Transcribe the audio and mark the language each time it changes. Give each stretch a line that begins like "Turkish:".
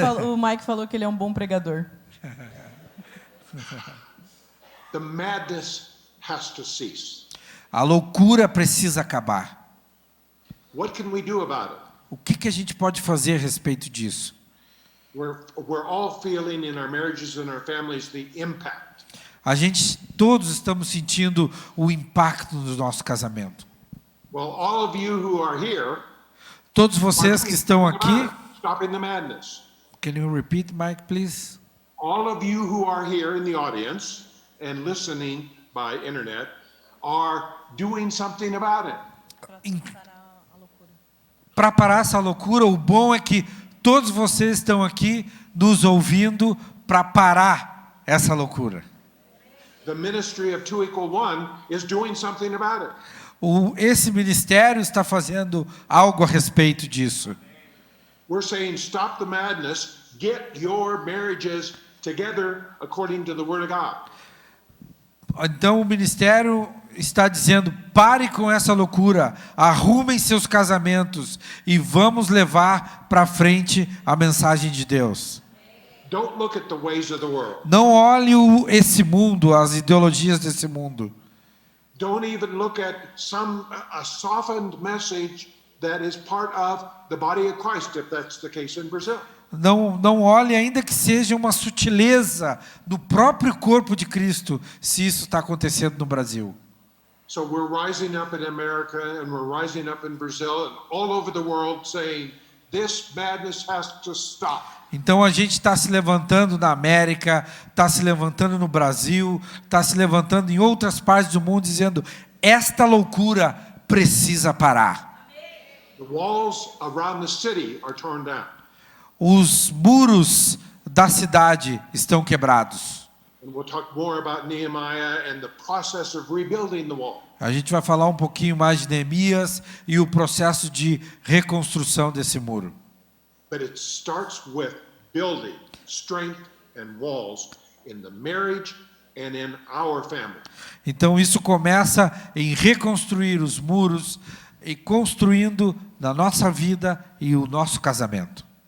Portuguese: O Mike falou que ele é um bom pregador.
English: The madness has to cease.
Portuguese: A loucura precisa acabar.
English: What can we do about it?
Portuguese: O que a gente pode fazer a respeito disso?
English: We're all feeling in our marriages and our families the impact.
Portuguese: Todos estamos sentindo o impacto do nosso casamento.
English: Well, all of you who are here,
Portuguese: Todos vocês que estão aqui,
English: stopping the madness. can you repeat, Mike, please? All of you who are here in the audience and listening by internet are doing something about it.
Portuguese: Para parar essa loucura, o bom é que todos vocês estão aqui nos ouvindo para parar essa loucura.
English: The ministry of 2=1 is doing something about it.
Portuguese: Esse ministério está fazendo algo a respeito disso.
English: We're saying stop the madness, get your marriages together according to the word of God.
Portuguese: Então o ministério está dizendo: pare com essa loucura, arrumem seus casamentos e vamos levar para frente a mensagem de Deus.
English: Don't look at the ways of the world.
Portuguese: Não olhe esse mundo, as ideologias desse mundo.
English: Don't even look at a softened message that is part of the body of Christ, if that's the case in Brazil.
Portuguese: Não olhe, ainda que seja uma sutileza do próprio corpo de Cristo, se isso está acontecendo no Brasil.
English: So we're rising up in America and we're rising up in Brazil and all over the world saying this madness has to stop.
Portuguese: Então a gente está se levantando na América, está se levantando no Brasil, está se levantando em outras partes do mundo, dizendo: esta loucura precisa parar.
English: The walls around the city are torn down.
Portuguese: Os muros da cidade estão quebrados.
English: And we'll talk more about Nehemiah and the process of rebuilding the wall.
Portuguese: A gente vai falar um pouquinho mais de Neemias e o processo de reconstrução desse muro.
English: But it starts with building strength and walls in the marriage and in our family.
Portuguese: Então isso começa em reconstruir os muros e construindo na nossa vida e o nosso casamento.